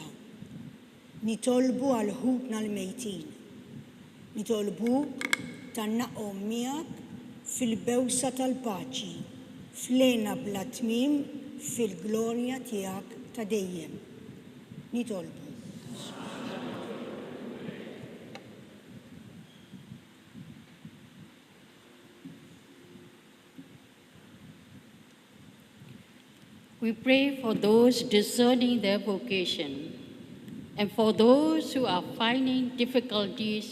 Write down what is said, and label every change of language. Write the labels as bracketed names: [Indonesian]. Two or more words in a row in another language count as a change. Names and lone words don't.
[Maltese] Nitolbu għal ħutna l-mejtin. Nitolbuk tannaqhom miegħek fil-bewsa tal-paċi, flejna bla tmiem fil-glorja tiegħek ta' dejjem. Nitolbu. [English] We pray for those discerning their vocation and for those who are finding difficulties